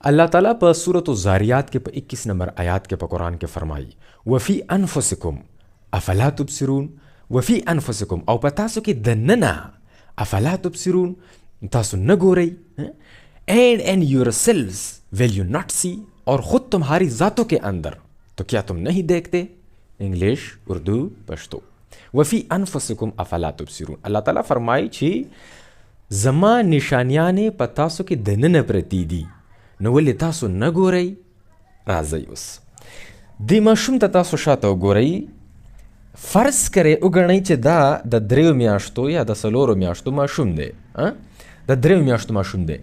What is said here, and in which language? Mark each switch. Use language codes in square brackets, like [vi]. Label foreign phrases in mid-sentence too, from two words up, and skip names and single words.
[ps] اللہ تعالیٰ په سورۃ الزاریات کې په 21 نمبر آیات کې په قرآن کې فرمایي [ar] وفي انفسکم افلا تبصرون، وفي انفسکم [ps] او په تاسو کې دننه [ar] افلا تبصرون [ps] تاسو نہ گورئی، [en] And your selves will you not see, [ur] اور خود تمہاری ذاتوں کے اندر تو کیا تم نہیں دیکھتے. [ps] انگلش، اردو، پشتو. [ar] وفی انفسکم افلا تبصرون، [ps] اللہ تعالیٰ فرمائی چې زما نشانیانې په تاسو کې دننه پرتې دي نو ولې تاسو نه ګورئ. راځئ اوس دې ماشوم ته تاسو شاته وګورئ. فرض کرئ وګڼئ چې دا د 3 میاشتو یا د 4 میاشتو ماشوم دی، د 3 میاشتو ماشوم دی.